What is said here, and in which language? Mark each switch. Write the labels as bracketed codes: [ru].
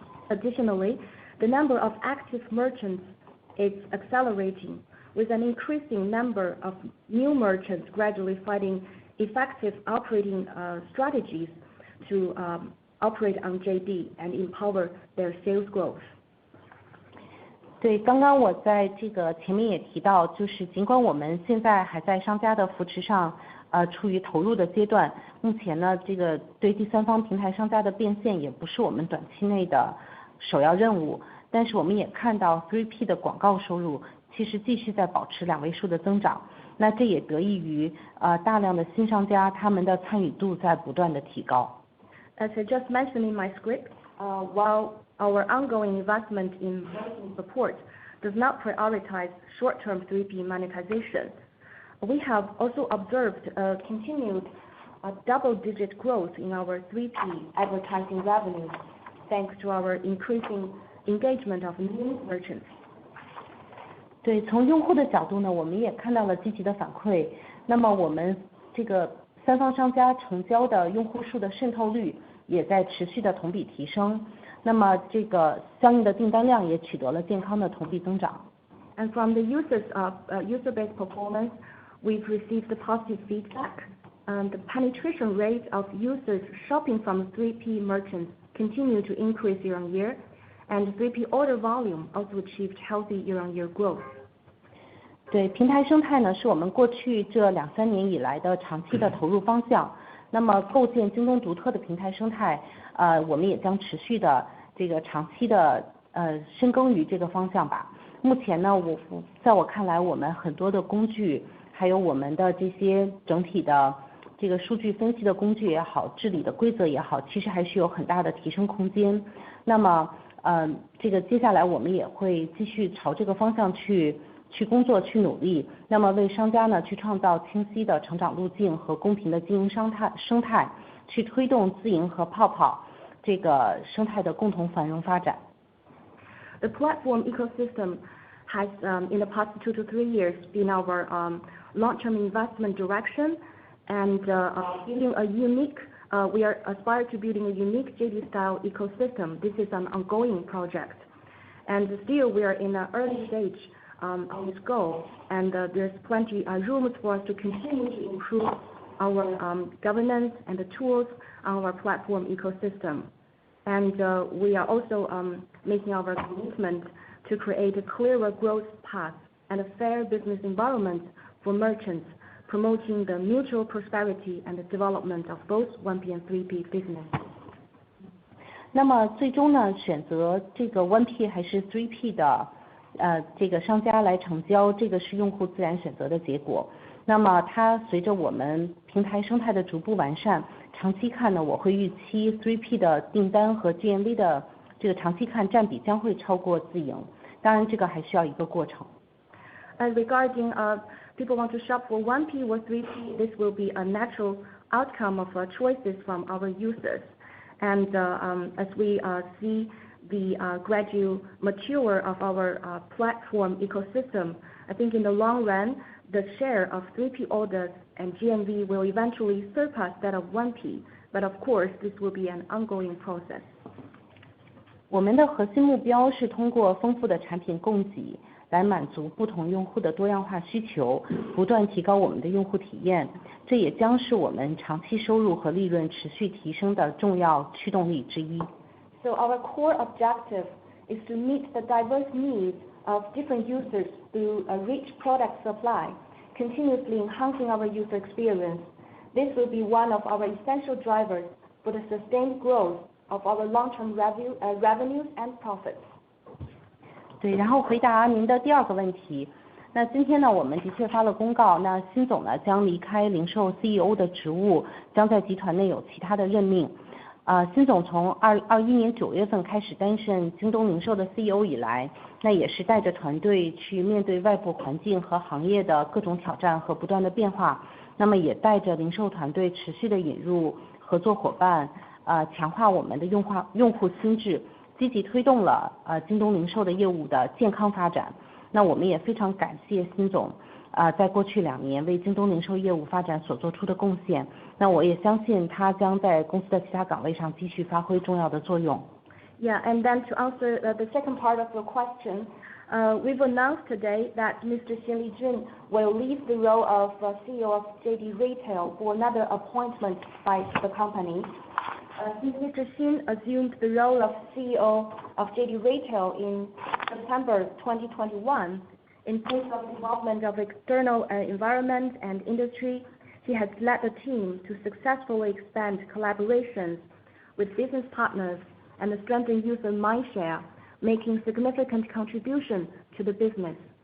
[en] Additionally, the number of active merchants is accelerating, with an increasing number of new merchants gradually finding effective operating strategies to operate on JD and empower their sales growth. [zh] 对，刚刚我在这个前面也提到，就是尽管我们现在还在商家的扶持上，处于投入的阶段，目前呢，这个对第三方平台商家的变现也不是我们短期内的首要任务，但是我们也看到 3P 的广告收入其实继续在保持2位数的增长，那这也得益于大量的新商家他们的参与度在不断的提高。 [en] As I just mentioned in my script, while our ongoing investment in merchant support does not prioritize short-term 3P monetization, we have also observed a continued double-digit growth in our 3P advertising revenues, thanks to our increasing engagement of new merchants. [zh] 对，从用户的角度呢，我们也看到了积极的反馈。那么我们这个三方商家成交的用户数的渗透率也在持续的同比提升。那么这个相应的订单量也取得了健康的同比增长。 [en] And from the user-based performance, we've received positive feedback. The penetration rate of users shopping from 3P merchants continue to increase year on year, and 3P order volume also achieved healthy year-on-year growth. [zh] 对，平台生态呢是我们过去这2-3年以来的长期的投入方向。那么构建京东独特的平台生态，我们也将持续的这个长期的深耕于这个方向吧。目前呢，在我看来，我们很多的工具，还有我们的这些整体的这个数据分析的工具也好，治理的规则也好，其实还是有很大的提升空间。那么这个接下来我们也会继续朝这个方向去工作去努力，那么为商家呢去创造清晰的成长路径和公平的经营生态，去推动自营和泡泡这个生态的共同繁荣发展。 [en] The platform ecosystem has in the past 2 to 3 years been our long-term investment direction, and building a unique we are aspired to building a unique JD style ecosystem. This is an ongoing project, and still we are in an early stage on this goal, and there's plenty room for us to continue to improve our governance and the tools on our platform ecosystem. And we are also making our commitment to create a clearer growth path and a fair business environment for merchants, promoting the mutual prosperity and the development of both 1P and 3P business. [zh] 那么最终呢，选择这个 1P 还是 3P 的这个商家来成交，这个是用户自然选择的结果。那么它随着我们平台生态的逐步完善，长期看呢，我会预期 3P 的订单和 GMV 的这个长期看占比将会超过自营，当然这个还需要一个过程。 [en] As regarding people want to shop for 1P or 3P, this will be a natural outcome of choices from our users. And as we see the gradual mature of our platform ecosystem, I think in the long run, the share of 3P orders and GMV will eventually surpass that of 1P. But of course, this will be an ongoing process. [zh] 我们的核心目标是通过丰富的产品供给来满足不同用户的多样化需求，不断提高我们的用户体验，这也将是我们长期收入和利润持续提升的重要驱动力之一。 [en] So our core objective is to meet the diverse needs of different users through a rich product supply, continuously enhancing our user experience. This will be one of our essential drivers for the sustained growth of our long-term revenues and profits. [zh] 对，然后回答您的第二个问题。那今天呢，我们的确发了公告，那辛总呢将离开零售 CEO 的职务，将在集团内有其他的任命。辛总从2021年9月份开始担任京东零售的 CEO 以来，那也是带着团队去面对外部环境和行业的各种挑战和不断的变化，那么也带着零售团队持续的引入合作伙伴，强化我们的用户心智，积极推动了京东零售的业务的健康发展。那我们也非常感谢辛总在过去2年为京东零售业务发展所做出的贡献。那我也相信他将在公司的其他岗位上继续发挥重要的作用。 [en] Yeah, and then to answer the second part of your question, we've announced today that Mr. Xin Lijun will leave the role of CEO of JD Retail for another appointment by the company. Since Mr. Xin assumed the role of CEO of JD Retail in September 2021, in face of development of external environment and industry, he has led the team to successfully expand collaborations with business partners and strengthen user mindshare, making significant contribution to the business.